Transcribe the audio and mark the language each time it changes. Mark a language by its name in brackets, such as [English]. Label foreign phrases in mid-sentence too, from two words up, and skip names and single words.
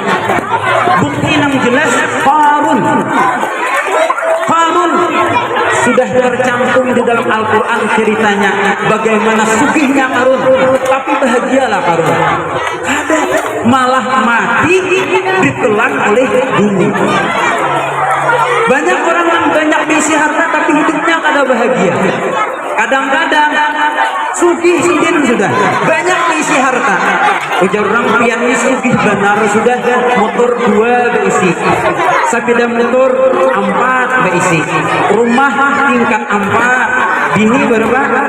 [Indonesian] Bukti yang jelas Qarun sudah tercantum di dalam Al-Quran ceritanya bagaimana sugihnya Qarun, tapi bahagialah Qarun. Ada malah mati ditelan oleh bumi. [Banjar] Banyak orang yang banyak isi harta tapi hidupnya kada bahagia. Kadang-kadang sugih sidin sudah banyak isi harta. Ujar orang pian ini sugih benar sudah motor 2 beisi, sepeda motor 4 beisi, rumah tingkat 4, bini berapa?